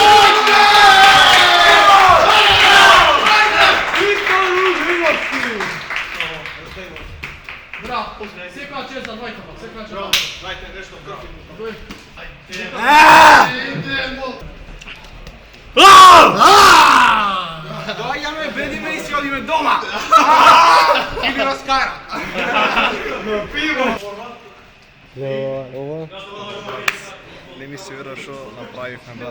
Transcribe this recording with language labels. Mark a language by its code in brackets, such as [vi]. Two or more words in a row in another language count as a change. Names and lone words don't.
[bg] Виктор Ужиновски! Браво! Всека чест за двойката, всека чест за двойката. Дайте нещо в кръв. [mk] Доаѓаме, бедиме и си одиме дома! [bg] И ви разкара! [mk] Ова. Не ми се вера што направивме, брат.